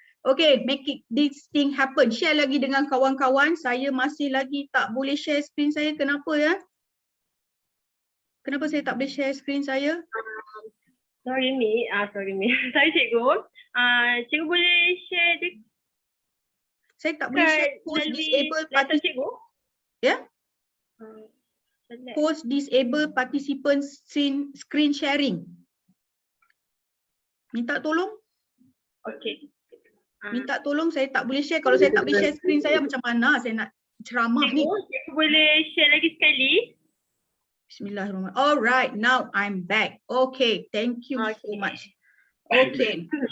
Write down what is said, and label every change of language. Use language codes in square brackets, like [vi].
[en] Okay, make it this thing happen. [ms] Share lagi dengan kawan-kawan. Saya masih lagi tak boleh share screen saya. Kenapa ya? Kenapa saya tak boleh share screen saya? Sorry Mi. Sorry cikgu. Cikgu boleh share saya tak boleh share post disable cikgu? Ya? Post disable participant screen sharing. Minta tolong. Okay. Minta tolong, saya tak boleh share. Kalau saya tak boleh share screen saya, macam mana saya nak ceramah ni? Cikgu boleh share lagi sekali? [ar] Bismillahirrahmanirrahim. [en] Alright, now I'm back. Okay, thank you so much. Okay.